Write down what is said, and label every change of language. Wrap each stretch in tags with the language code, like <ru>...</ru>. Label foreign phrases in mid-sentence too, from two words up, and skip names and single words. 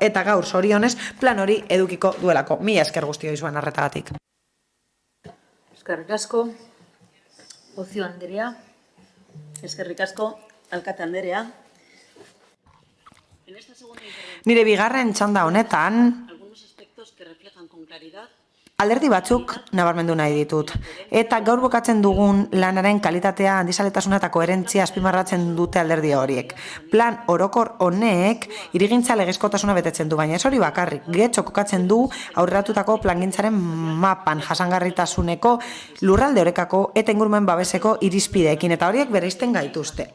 <eu>Eta gaur zorionez plan hori edukiko duelako. Mila esker guztio izuen arretagatik. Eskerrik asko, Ocio Anderea. Eskerrik asko, Alkate Anderea. Nire bigarren txanda honetan</eu> <es>Algunos aspectos que reflejan con claridad</es> <eu>alderdi batzuk nabarmendu nahi ditut. Eta gaur bokatzen dugun lanaren kalitatea, handizaletasuna eta koherentzia azpimarratzen dute alderdi horiek. Plan orokor honek hirigintza legezkotasuna betetzen du, baina ez hori bakarrik. Getxo kokatzen du aurreratutako plangintzaren mapan jasangarritasuneko lurralde orekako eta ingurumen babeseko irizpideekin, eta horiek bereizten gaituzte.</eu>